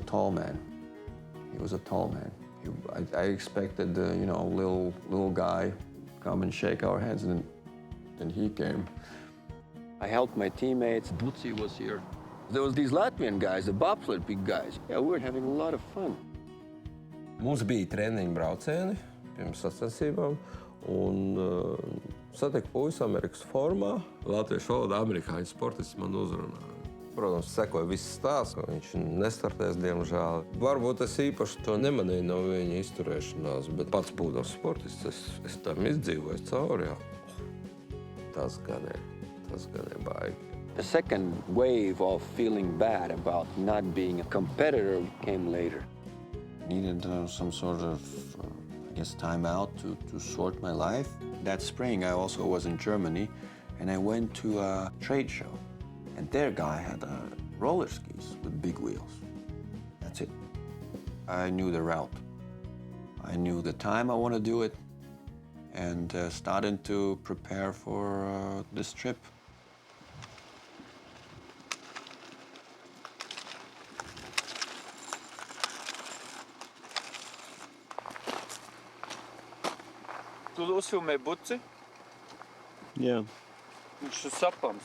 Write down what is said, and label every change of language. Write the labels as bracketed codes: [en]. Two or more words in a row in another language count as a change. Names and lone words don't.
[en] He was a tall man. I expected, you know, little guy come and shake our hands, and then he came. I helped my teammates. Butsi was here. There was these Latvian guys, the bobsled big guys. Yeah, we were having a lot of fun. [lv] Mums bija treniņu braucieni pirms sacensībām, un satiku puisi Amerikas formā. Latviešu valodā amerikāņu sportists man uzrunāja. Protams, sekoja viss stāsts, ka viņš nestartēs, diemžēl. Varbūt es īpaši to nemanīju no viņa izturēšanās, bet pats būdams sportists, es tam izdzīvoju cauri. Tas gan ir baigi. [en] The second wave of feeling bad about not being a competitor came later. Needed some sort of, I guess, time out to sort my life. That spring, I also was in Germany, and I went to a trade show. And their guy had roller skis with big wheels. That's it. I knew the route. I knew the time I want to do it, and started to prepare for this trip. [lv] Tu uzfilmēji Buci? Jā. Viņš ir sapams.